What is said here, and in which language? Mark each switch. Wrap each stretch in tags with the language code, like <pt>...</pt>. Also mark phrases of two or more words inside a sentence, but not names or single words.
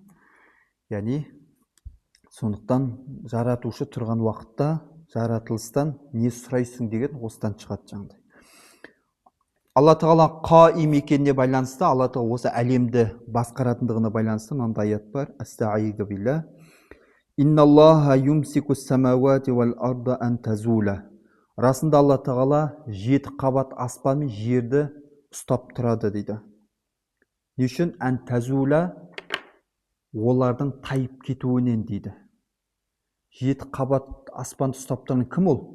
<kk>Яғни, сондықтан жаратушы тұрған уақытта жаратылыстан не сұрайсың деген осыдан шығады жаңағыдай. Алла Тағала қаим екеніне байланысты, Алла Тағала осы әлемді басқаратындығына байланысты мынандай аят бар.</kk> <ar>أستعيذ بالله. إن الله يمسك السماوات والأرض أن تزولا.</ar> <kk>Расында Алла Тағала 7 қабат аспан мен жерді ұстап тұрады дейді. Не үшін?</kk> <ar>أن تزولا,</ar> <kk>олардың тайып кетуінен дейді. 7 қабат аспанды ұстап тұрған кім ол?</kk>